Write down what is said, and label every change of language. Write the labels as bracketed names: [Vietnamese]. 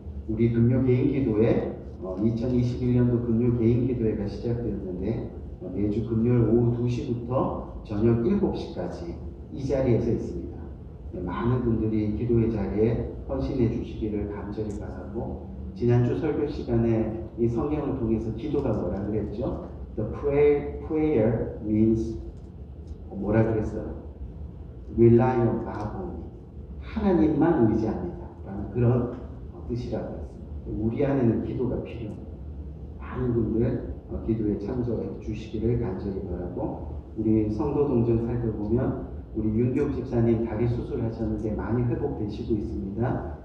[Korean] 우리 금요 개인기도회 2021년도 금요 개인기도회가 시작되었는데 매주 금요일 오후 2시부터 저녁 7시까지 이 자리에서 있습니다. 많은 분들이 기도의 자리에 헌신해 주시기를 간절히 바라고 지난주 설교 시간에 이 성경을 통해서 기도가 뭐라 그랬죠? [English] The prayer means [Korean] 뭐라 그랬어요? [English] Rely on God only. [Korean] 하나님만 의지합니다. 라는 그런 뜻이라고 했습니다. 우리 안에는 기도가 필요합니다. 많은 분들 기도에 참석해 주시기를 간절히 바라고, 우리 성도 동정 살펴보면 우리 윤교 집사님 다리 수술하셨는데 많이 회복되시고 있습니다.